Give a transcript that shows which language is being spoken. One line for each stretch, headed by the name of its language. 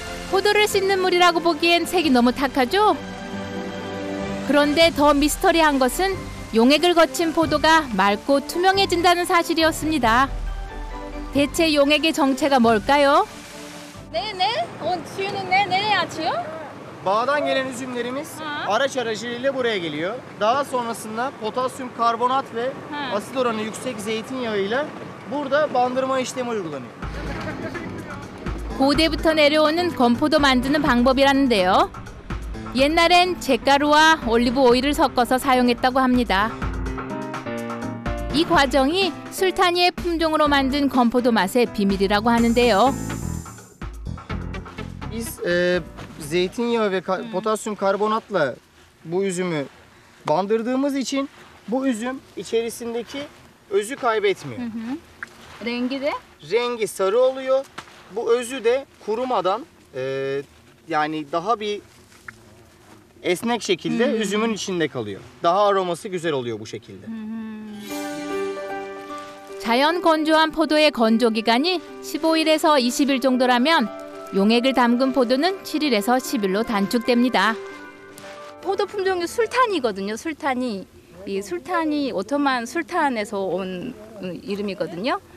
Korean: 포도를 씻는 물이라고 보기엔 색이 너무 탁하죠? 그런데 더 미스터리한 것은 용액을 거친 포도가 맑고 투명해진다는 사실이었습니다. 대체 용액의 정체가 뭘까요?
Turkish: Ne ne? O suyunu nereye açıyor? Bağdan gelen üzümlerimiz araç aracılığıyla buraya geliyor. Daha sonrasında potasyum karbonat ve asit oranı yüksek zeytinyağıyla burada bandırma işlemi uygulanıyor.
Korean: 고대부터 내려오는 건포도 만드는 방법이라는데요. 옛날엔 잿가루와 올리브 오일을 섞어서 사용했다고 합니다. 이 과정이 술타니의 품종으로 만든 건포도 맛의 비밀이라고 하는데요.
Turkish: Biz zeytinyağı ve potasyum karbonatla bu üzümü bandırdığımız için bu üzüm içerisindeki özü kaybetmiyor. Rengi de? Rengi sarı oluyor. Bu özü de kurumadan yani daha bir esnek şekilde üzümün içinde kalıyor. Daha aroması güzel oluyor bu şekilde.
Korean: 자연 건조한 포도의 건조 기간이 15일에서 20일 정도라면 용액을 담근 포도는 7일에서 10일로 단축됩니다. 포도 품종이 술탄이거든요. 술탄이. 이 술탄이 오토만 술탄에서 온 이름이거든요.